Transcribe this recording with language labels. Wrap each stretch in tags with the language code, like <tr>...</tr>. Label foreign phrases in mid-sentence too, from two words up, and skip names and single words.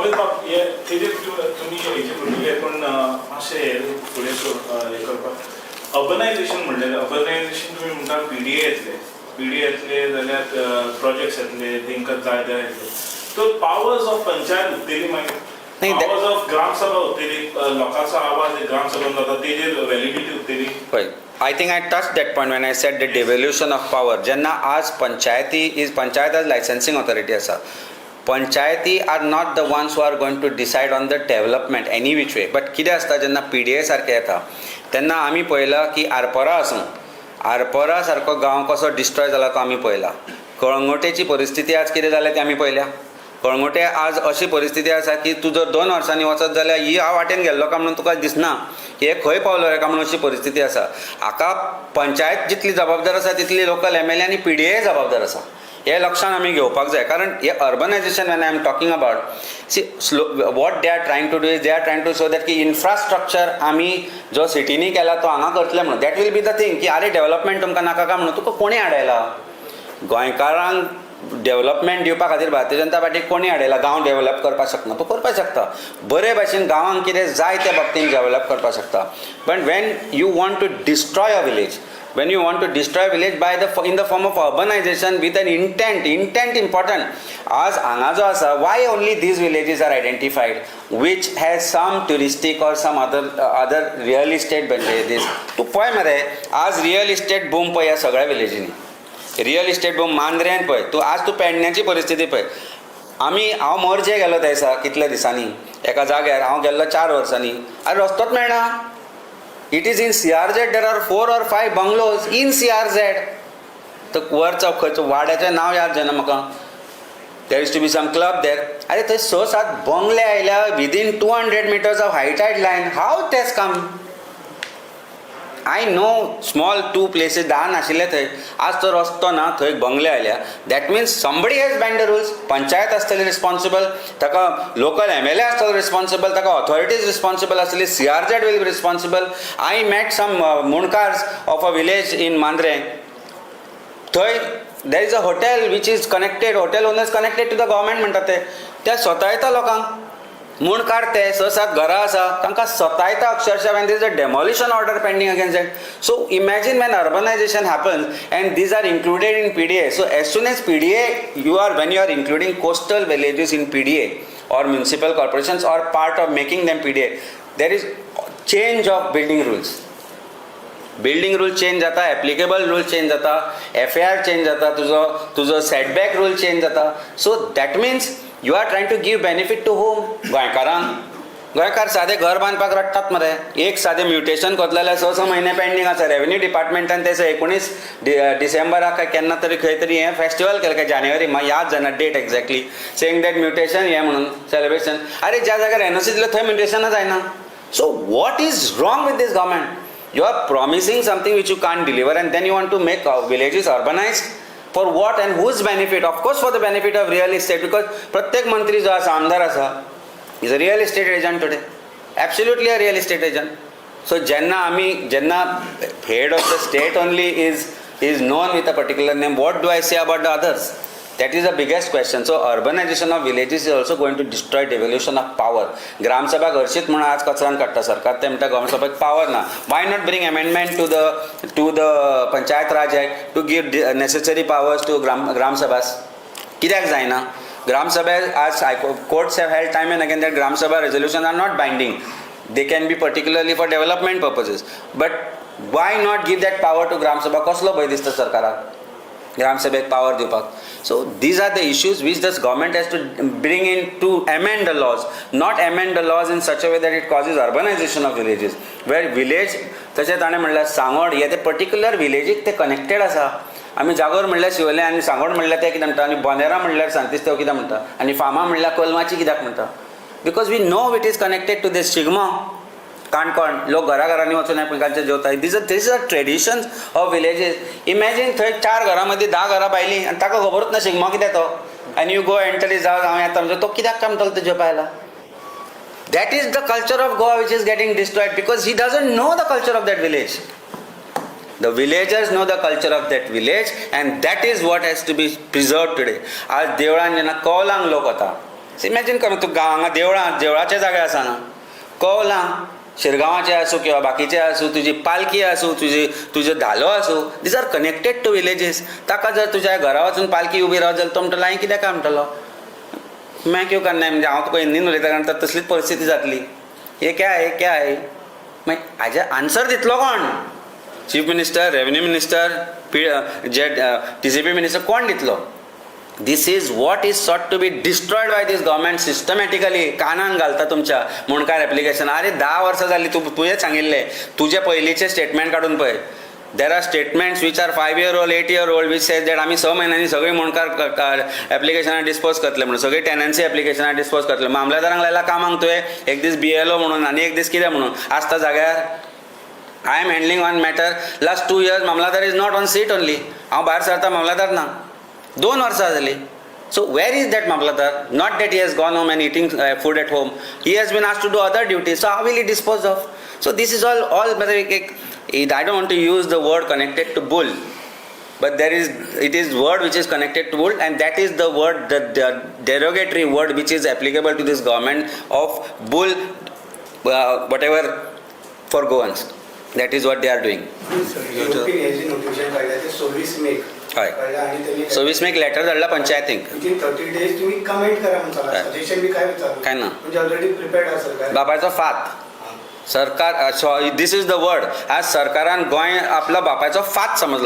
<kok>अमित बाब, तेजेर तुमी हेजेर म्हणलें, पूण मातशें फुडें हें करपाक अर्बनायझेशन म्हणलें, अर्बनायझेशन तुमी म्हणटा PDA येतले जाल्यार प्रोजेक्ट्स येतले, तांकां जाय ते येतले. तो</kok> <en>powers of</en> <kok>पंचायत उरतली, मागीर</kok> <en>powers of</en> <kok>ग्रामसभा उरतली, लोकांचो आवाज ग्रामसभेन जाता तेजेर व्हॅलिडिटी उरतली. पळय,</kok> <en>I think I touched that point when I said the devolution of power.</en> <kok>जेन्ना आज पंचायत</kok> <en>as licensing authority आसा, पंचायती are not the ones who are going to decide on the development any which way.</en> <kok>But कितें आसता जेन्ना PDA सारकें येता तेन्ना आमी पळयलां की आरपोरा सारको गांव कसो डिस्ट्रॉय जाला तो आमी पळयला. कळंगुटेची परिस्थिती आज कितें जाल्या ती आमी पळयल्या. कळंगुटे आज अशी परिस्थिती आसा की तूं जर 2 वर्सांनी वचत जाल्यार ह्या वाटेन गेल्लो काय म्हणून तुका दिसना हे खंय पावलो रे काय म्हणून अशी परिस्थिती आसा. हाका पंचायत जितली जबाबदार आसा तितली लोकल MLA आनी PDA जबाबदार आसा. हे लक्षांत आमी घेवपाक जाय.</kok> <en>कारण हे अर्बनायझेशन when I am talking about what they are trying to do is they are trying to show that</en> <kok>की इन्फ्रास्ट्रक्चर आमी जो सिटीनी केला तो हांगा करतले म्हणून.</kok> <en>that will be the thing</en> <kok>की आरे डेव्हलपमेंट तुमकां नाका काय म्हणून तुका कोणी हाडयला. गोंयकारांक डेव्हलपमेंट दिवपा खातीर भारतीय जनता पार्टीक कोणी हाडयला गांव डेव्हलप करपाक शकना तो करपाक शकता बरे भाशेन गांवांक कितें जाय त्या बाबतींत डेव्हलप करपाक शकता बट</kok> <en>when you want to destroy a village when you want to destroy a village by in the form of urbanization with an intent important as</en> <kok>हांगा जो आसा</kok> <en>why only these villages are identified which has some touristic or some other real estate this</en> <kok>तूं पळय मरे आज रियल इस्टेट बूम पळय ह्या सगळ्या विलेजींनी रियल इस्टेट बूम मांद्रेन पळय तूं आज तूं पेडण्याची परिस्थिती पळय हांव मोरजे गेलो थंयसा कितल्या दिसांनी एका जाग्यार हांव गेल्लो 4 वर्सांनी आरे रस्तोच मेळना.</kok> <en>It is in CRZ, there are 4 or 5 bungalows in CRZ.</en> <kok>तो वरचा खंयचो वाड्याचें नांव याद जायना म्हाका.</kok> <en>There used to be some club there.</en> <kok>अरे थंय 6-7 बंगले आयल्या</kok> <en>within 200 meters of high tide line. How it has come? I know small 2 places</en> <kok>दान आशिल्ले थंय आज तो रस्तो ना थंय बंगले आयल्या</kok> <en>that means somebody has banned the rules.</en> <kok>पंचायत आसतली रिस्पॉन्सिबल ताका लोकल MLA आसतलो रिस्पॉन्सिबल ताका ऑथॉरिटीज रिस्पॉन्सिबल आसतली</kok> <en>CRZ will be responsible. I met some munkars of a village in Mandre. थंय there is a hotel which is connected, hotel owners connected to the government</en> <kok>म्हणटात ते स्वता येता लोकांक म्हूण काडते 6-7 घरां आसा तांकां सतायता अक्षरशः</kok> <en>when there is a demolition order pending against them. So imagine when urbanization happens and these are included in PDA. So as soon as PDA when you are including coastal villages in PDA or municipal corporations or part of making them PDA, there is change of building rules. building rule</en> <kok>चेंज जाता</kok> <en>applicable rule</en> <kok>चेंज जाता FAR चेंज जाता तुजो सेटबॅक रूल चेंज जाता</kok> <en>so that means you are trying to give benefit to whom</en> <kok>गोंयकार सादें घर बांदपाक रडटात मरे एक सादें म्युटेशन करतले जाल्यार 6 म्हयने पेंडींग आसा रेव्हेन्यू डिपार्टमेंटान तें 19 डिसेंबराक काय केन्ना तरी खंय तरी हें फेस्टिवल केलें काय जानेवारी म्हाका याद जायना</kok> <en>date exactly</en> <kok>सेंग दॅट म्युटेशन हें म्हणून सेलिब्रेशन अरे ज्या जाग्यार एनओसी दिलें थंय म्युटेशनां जायना</kok> <en>so what is wrong with this government You are promising something which you can't deliver and then you want to make villages urbanized for what and whose benefit? Of course for the benefit of real estate because</en> <kok>प्रत्येक मंत्री जो आसा आमदार आसा</kok> <en>is a real estate agent today. Absolutely a real estate agent. So जेन्ना head of the state only is known with a particular name, what do I say about the others? That is the biggest question. So urbanization of villages is also going to destroy devolution of power.</en> <kok>ग्राम सभा घरशीत म्हणून आज कचरान काडटा सरकार ते म्हणटा ग्राम सभेक पावर ना.</kok> <en>Why not bring amendment to the Panchayat Raj Act to give necessary powers to ग्राम सभाs?</en> <kok>कित्याक जायना? ग्राम सभा आज</kok> <en>courts have held time and again that ग्राम सभा resolutions are not binding. They can be particularly for development purposes. But why not give that power to ग्राम सभा?</en> <kok>कसलो भंय दिसता सरकाराक? ग्राम सभेक पावर दिवपाक.</kok> <en>So these are the issues which this government has to bring in to amend the laws, not amend the laws in such a way that it causes urbanization of villages. Where village,</en> <kok>तशें ताणें म्हणल्यार सांगोड हे ते पर्टिक्युलर विलेजीक ते कनेक्टेड आसा. आमी जागोर म्हणल्यार शिवले आनी सांगोड म्हणल्यार ते कितें म्हणटा आनी बोनेरा म्हणल्यार सांतिस्तेव कित्याक म्हणटा आनी फार्मा म्हणल्यार कलमाची कित्याक म्हणटा</kok> <en>because we know it is connected to this</en> <kok>शिगमो काणकोण लोक घराघरांनी वचून एकमेकांचे जेवतात</kok> <en>these are traditions of villages imagine</en> <kok>थंय 4 घरां मदीं 10 घरां भायलीं आनी ताका खबरूच ना शिगमो कितें तो आनी</kok> <en>you go enter is</en> <kok>हांव येता म्हणजे तो कित्याक काय म्हणटलो तुज्या पायला</kok> <en>that is the culture of Goa which is getting destroyed because he doesn't know the culture of that village The villagers know the culture of that village and that is what has to be preserved today.</en> <kok>आज देवळान जेन्ना कौलांक लोक वता इमॅजीन कर तूं हांगा देवळाचे जागे आसा ना कौलां शिरगांवाचे आसूं किंवा बाकीचे आसूं तुजी पालकी आसूं तुजो धालो आसूं</kok> <en>these are connected to villages</en> <kok>ताका जर तुज्या घरा वचून पालकी उबी रावत जाल्यार तो म्हणटलो हांवें कित्याक काय म्हणटलो</kok> <hi>मैं क्यों करना है</hi> <kok>म्हणजे हांव तुका हिंदीन उलयता कारण तर तसलीच परिस्थिती जातली</kok> <hi>हे क्या है</hi> <kok>मागीर हाजे आन्सर दितलो कोण</kok> <en>chief minister revenue minister</en> <kok>TCP मिनिस्टर कोण दितलो</kok> <en>this is what is sought to be destroyed by this government systematically</en> <kok>कानान घालता तुमच्या मुणकार एप्लिकेशन अरे 10 वर्सां जालीं तुवें सांगिल्लें तुजे पयलींचे स्टेटमेंट काडून पळय</kok> <en>there are statements which are 5 year old 8 year old which says that</en> <kok>आमी 6 म्हयन्यांनी सगळीं मुणकार एप्लिकेशनां डिस्पोज करतले म्हणून सगळीं टेनन्सी एप्लिकेशनां डिस्पोज करतले मामलेदारांक लायला कामांक तुवें एक दीस BLO म्हणून आनी एक दीस कितें म्हणून आसता जाग्यार</kok> <en>I am handling one matter. Last 2 years, Mamladar is not on seat only.</en> <kok>हांव भायर सरता Mamladar ना 2 वर्सां जालीं.</kok> <en>So where is that Mamladar? Not that he has gone home and eating food at home. He has been asked to do other duties. So how will he dispose of? So this is all. I don't want to use the word connected to bull. but it is word which is connected to bull, and that is the word, the derogatory word which is applicable to this government of bull, whatever for goans. That is what they are doing.</en> <mr>युरोपियन हेजी नोटिफिकेशन काढलं ते 26 मे</mr> <kok>हय.</kok> <mr>कळलं आणि त्यांनी</mr> <kok>26 मेक लेटर धाडला पंचायतीक.</kok> <en>within 30 days</en> <mr>तुम्ही कमेंट करा म्हणून काय? सजेशन बी काय विचारू काय ना. म्हणजे</mr> <en>already prepared</en> <mr>असेल काय</mr> <kok>बापायचो फात. सरकार,</kok> <en>this is the word.</en> <kok>आज सरकारान गोंय आपला बापायचो फात समजलो.</kok>